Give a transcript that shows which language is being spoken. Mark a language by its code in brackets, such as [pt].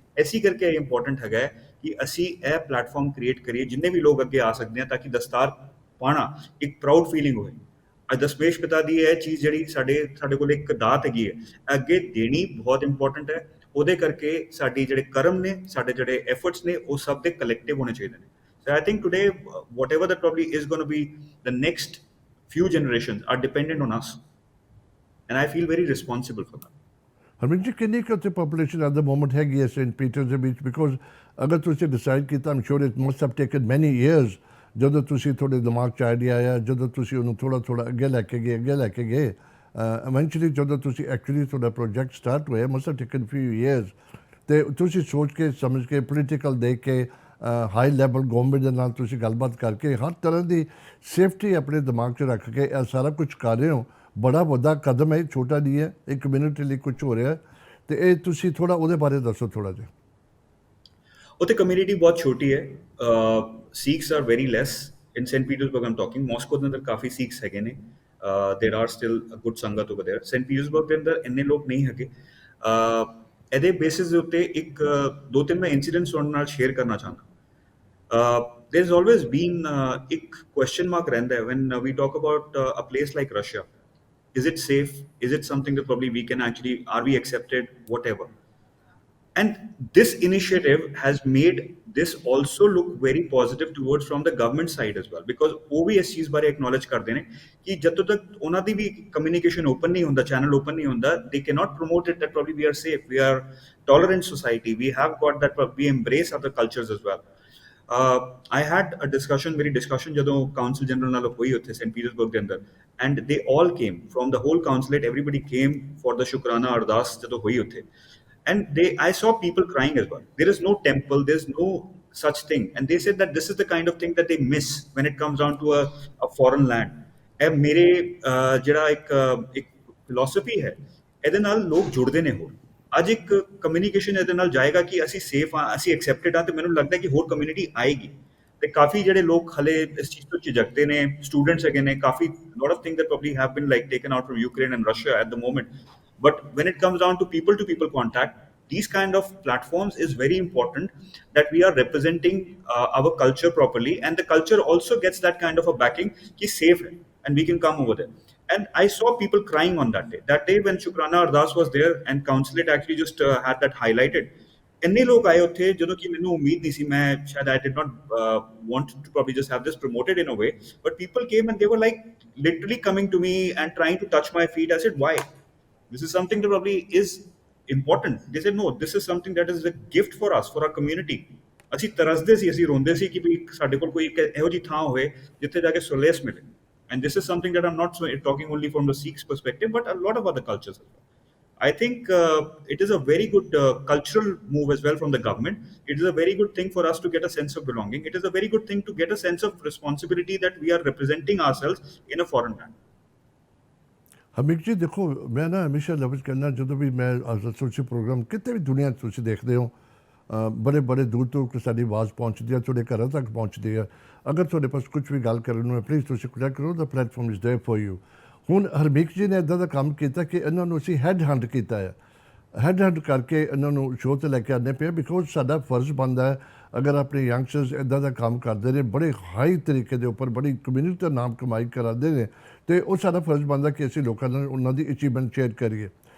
[pa] ਇਸੇ ਕਰਕੇ ਇਹ ਇੰਪੋਰਟੈਂਟ ਹੈਗਾ ਕਿ ਅਸੀਂ ਇਹ ਪਲੇਟਫਾਰਮ ਕ੍ਰੀਏਟ ਕਰੀਏ ਜਿੰਨੇ ਵੀ ਲੋਕ ਅੱਗੇ ਆ ਸਕਦੇ ਆ, ਤਾਂ ਕਿ ਦਸਤਾਰ ਪਾਣਾ ਇੱਕ ਪ੍ਰਾਊਡ ਫੀਲਿੰਗ ਹੋਏ। ਅੱਜ ਦਸਮੇਸ਼ ਪਿਤਾ ਦੀ ਇਹ ਚੀਜ਼ ਜਿਹੜੀ ਸਾਡੇ ਕੋਲ ਇੱਕ ਦਾਤ ਹੈਗੀ ਹੈ, ਅੱਗੇ ਦੇਣੀ ਬਹੁਤ ਇੰਪੋਰਟੈਂਟ ਹੈ। ਉਹਦੇ ਕਰਕੇ ਸਾਡੀ ਜਿਹੜੇ ਕਰਮ ਨੇ, ਸਾਡੇ ਜਿਹੜੇ ਐਫਰਟਸ ਨੇ, ਉਹ ਸਭ ਦੇ ਕਲੈਕਟਿਵ ਹੋਣੇ ਚਾਹੀਦੇ ਨੇ। [en] So I think today, whatever that probably is going to be, the next few generations are dependent on us, and I feel very responsible for that. [pa] Harmeet ਜੀ, ਕਿੰਨੀ ਕੁ ਉੱਥੇ ਪਾਪੂਲੇਸ਼ਨ ਐਟ ਦ ਮੋਮੈਂਟ ਹੈਗੀ ਹੈ Saint Peter's ਦੇ ਵਿੱਚ? Because ਅਗਰ ਤੁਸੀਂ ਡਿਸਾਈਡ ਕੀਤਾ, ਆਮ ਸ਼ੋਰ [en] it must have taken many years, [pa] ਜਦੋਂ ਤੁਸੀਂ ਤੁਹਾਡੇ ਦਿਮਾਗ 'ਚ ਆਈਡੀਆ ਆਇਆ, ਜਦੋਂ ਤੁਸੀਂ ਉਹਨੂੰ ਥੋੜ੍ਹਾ ਅੱਗੇ ਲੈ ਕੇ ਗਏ, ਇਵੈਂਚੁਅਲੀ ਜਦੋਂ ਤੁਸੀਂ ਐਕਚੁਅਲੀ ਤੁਹਾਡਾ ਪ੍ਰੋਜੈਕਟ ਸਟਾਰਟ ਹੋਇਆ, [en] must have taken few years, [pa] ਅਤੇ ਤੁਸੀਂ ਸੋਚ ਕੇ ਸਮਝ ਕੇ ਪੋਲੀਟੀਕਲ ਦੇਖ ਕੇ ਹਾਈ ਲੈਵਲ ਗੌਰਮੈਂਟ ਦੇ ਨਾਲ ਤੁਸੀਂ ਗੱਲਬਾਤ ਕਰਕੇ ਹਰ ਤਰ੍ਹਾਂ ਦੀ ਸੇਫਟੀ ਆਪਣੇ ਦਿਮਾਗ 'ਚ ਰੱਖ ਕੇ ਇਹ ਸਾਰਾ ਕੁਝ ਕਰ ਰਹੇ ਹੋ। ਬੜਾ ਵੱਡਾ ਕਦਮ ਹੈ, ਛੋਟਾ ਨਹੀਂ ਹੈ, ਇੱਕ ਕਮਿਊਨਿਟੀ ਲਈ ਕੁਝ ਹੋ ਰਿਹਾ, ਅਤੇ ਇਹ ਤੁਸੀਂ ਥੋੜ੍ਹਾ ਉਹਦੇ ਬਾਰੇ ਦੱਸੋ ਥੋੜ੍ਹਾ ਜਿਹਾ। ਉੱਥੇ ਕਮਿਊਨਿਟੀ ਬਹੁਤ ਛੋਟੀ ਹੈ, [en] Sikhs are very lace in Saint Petersburg. [pa] Aam talking Moscow ਦੇ ਅੰਦਰ ਕਾਫੀ ਸਿੱਖਸ ਹੈਗੇ ਨੇ, [en] There are still good sangat over there. [pa] ਸੇਂਟ ਪੀਟਰਸਬਰਗ ਦੇ ਅੰਦਰ ਇੰਨੇ ਲੋਕ ਨਹੀਂ ਹੈਗੇ। ਇਹਦੇ ਬੇਸਿਸ ਦੇ ਉੱਤੇ ਦੋ ਤਿੰਨ ਮੈਂ ਇੰਸੀਡੈਂਟਸ ਤੁਹਾਡੇ ਨਾਲ ਸ਼ੇਅਰ ਕਰਨਾ ਚਾਹੁੰਦਾ। [en] there has always been ਇੱਕ question mark ਰਹਿੰਦਾ ਹੈ when we talk about a place like Russia. Is it safe? Is it something that probably we can actually, are we accepted, whatever? And this initiative has made this also look very positive towards from the government side as well, because [pa] ਉਹ ਵੀ ਇਸ ਚੀਜ਼ ਬਾਰੇ [en] acknowledge ਕਰਦੇ ਨੇ ਕਿ ਜਦੋਂ ਤੱਕ ਉਹਨਾਂ ਦੀ ਵੀ communication open ਨਹੀਂ ਹੁੰਦਾ, channel open ਨਹੀਂ ਹੁੰਦਾ, they cannot promote it that probably we are safe, we are tolerant society, we have got that, we embrace other cultures as well. I had a discussion, ਮੇਰੀ discussion [pa] ਜਦੋਂ council general ਨਾਲ ਹੋਈ ਉੱਥੇ Saint Petersburg ਦੇ ਅੰਦਰ, [en] and they all came from the whole consulate, everybody came for the ਸ਼ੁਕਰਾਨਾ ਅਰਦਾਸ [pa] ਜਦੋਂ ਹੋਈ ਉੱਥੇ, [en] and I saw people crying as well. There is no temple, there's no such thing, and they said that this is the kind of thing that they miss when it comes down to a foreign land. [pa] ਇਹ ਮੇਰੇ ਜਿਹੜਾ ਇੱਕ philosophy ਹੈ, ਇਹਦੇ ਨਾਲ ਲੋਕ ਜੁੜਦੇ ਨੇ ਹੋਰ। ਅੱਜ ਇੱਕ ਕਮਿਊਨੀਕੇਸ਼ਨ ਇਹਦੇ ਨਾਲ ਜਾਏਗਾ ਕਿ ਅਸੀਂ ਸੇਫ ਹਾਂ, ਅਸੀਂ ਐਕਸੈਪਟਡ ਹਾਂ, ਤੇ ਮੈਨੂੰ ਲੱਗਦਾ ਕਿ ਹੋਰ ਕਮਿਊਨਿਟੀ ਆਏਗੀ। ਤੇ ਕਾਫੀ ਜਿਹੜੇ ਲੋਕ ਹਲੇ ਇਸ ਚੀਜ਼ ਤੋਂ ਝਿਜਕਦੇ ਨੇ, ਸਟੂਡੈਂਟਸ ਹੈਗੇ ਨੇ, [en] ਕਾਫੀ lot of thing that probably have been like taken out from Ukraine and Russia at the moment. But when it comes down to people contact, these kind of platforms is very important, that we are representing our culture properly, and the culture also gets that kind of a backing ki safe hai and we can come over there. And I saw people crying on that day. That day when Shukrana Ardas was there and consulate actually just had that highlighted. [pa] ਇੰਨੇ ਲੋਕ ਆਏ ਉੱਥੇ ਜਦੋਂ ਕਿ ਮੈਨੂੰ ਉਮੀਦ ਨਹੀਂ ਸੀ, [en] ਮੈਂ ਸ਼ਾਇਦ I did not want to probably just have this promoted in a way, but people came and they were like literally coming to me and trying to touch my feet. I said, why? This is something that probably is important. They said, no, this is something that is a gift for us, for our community. [pa] ਅਸੀਂ ਤਰਸਦੇ ਸੀ, ਅਸੀਂ ਰੋਂਦੇ ਸੀ ਕਿ ਵੀ ਸਾਡੇ ਕੋਲ ਕੋਈ ਇਹੋ ਜਿਹੀ ਥਾਂ ਹੋਵੇ ਜਿੱਥੇ ਜਾ ਕੇ ਸੋਲੇਸ ਮਿਲੇ। [en] And this is something that I'm not talking only from the Sikhs perspective, but a lot of other cultures as well. I think it is a very good cultural move as well from the government. It is a very good thing for us to get a sense of belonging. It is a very good thing to get a sense of responsibility that we are representing ourselves in a foreign land. [pa] ਹਰਮੀਕ ਜੀ ਦੇਖੋ, ਮੈਂ ਨਾ ਹਮੇਸ਼ਾ ਲਫ਼ਜ਼ ਕਰਨਾ, ਜਦੋਂ ਵੀ ਮੈਂ association programme ਕਿਤੇ ਵੀ ਦੁਨੀਆ 'ਚ ਤੁਸੀਂ ਦੇਖਦੇ ਹੋ, ਬੜੇ ਬੜੇ ਦੂਰ ਤੋਂ ਸਾਡੀ ਆਵਾਜ਼ ਪਹੁੰਚਦੀ ਹੈ, ਤੁਹਾਡੇ ਘਰਾਂ ਤੱਕ ਪਹੁੰਚਦੀ ਹੈ। ਅਗਰ ਤੁਹਾਡੇ ਪਾਸ ਕੁਝ ਵੀ ਗੱਲ ਕਰਨ ਨੂੰ ਹੈ, ਪਲੀਜ਼ ਤੁਸੀਂ ਕੋਂਟੈਕਟ ਕਰੋ, [en] The platform is there for you. [pa] ਹੁਣ ਹਰਮੀਕ ਜੀ ਨੇ ਇੱਦਾਂ ਦਾ ਕੰਮ ਕੀਤਾ ਕਿ ਇਹਨਾਂ ਨੂੰ ਅਸੀਂ ਹੈਡ ਹੰਟ ਕੀਤਾ ਹੈ, ਹੈਡ ਹੰਟ ਕਰਕੇ ਇਹਨਾਂ ਨੂੰ ਸ਼ੋਅ 'ਤੇ ਲੈ ਕੇ ਆਉਂਦੇ ਪਏ, ਬਿਕੋਜ਼ ਸਾਡਾ ਫਰਜ਼ ਬਣਦਾ ਹੈ, ਅਗਰ ਆਪਣੇ ਯੰਗਸਟਰਸ ਇੱਦਾਂ ਦਾ ਕੰਮ ਕਰਦੇ ਨੇ, ਬੜੇ ਹਾਈ ਤਰੀਕੇ ਦੇ ਉੱਪਰ ਬੜੀ ਕਮਿਊਨਿਟੀ ਦਾ ਨਾਮ ਕਮਾਈ ਕਰਾਉਂਦੇ ਨੇ, ਅਤੇ ਉਹ ਸਾਡਾ ਫਰਜ਼ ਬਣਦਾ ਕਿ ਅਸੀਂ ਲੋਕਾਂ ਨਾਲ ਉਹਨਾਂ ਦੀ ਅਚੀਵਮੈਂਟ ਸ਼ੇਅਰ ਕਰੀਏ।